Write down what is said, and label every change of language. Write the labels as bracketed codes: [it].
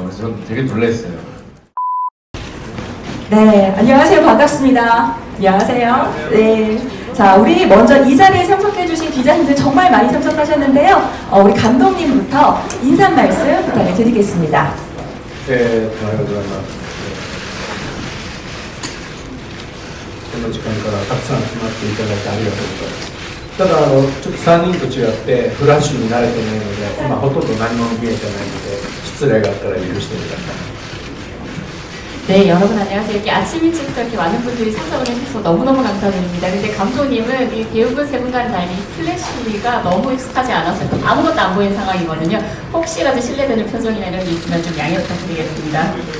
[ko] 그래서 저는 되게 놀랐어요. 네, 안녕하세요. 반갑습니다. 안녕하세요. 네. 자, 우리 먼저 이 자리에 참석해주신 기자님들 정말 많이 참석하셨는데요. 우리 감독님부터 인사 말씀 부탁을 드리겠습니다. [ja] 네, おはようございます。この時間からたくさん集まっていただいてありがとうございます。ただちょっと3人と違ってフラッシュに慣れてないので、今ほとんど何も見えてないので失礼があったら許してください。 [ko] 네, 여러분 안녕하세요. 이렇게 아침 일찍부터 이렇게 많은 분들이 참석을 해주셔서 너무너무 감사드립니다. 근데 감독님은 이 배우분 세 분과는 달리 플래시가 너무 익숙하지 않아서 아무것도 안 보이는 상황이거든요. 혹시라도 실례되는 표정이나 이런 게 있으면 좀 양해 부탁드리겠습니다.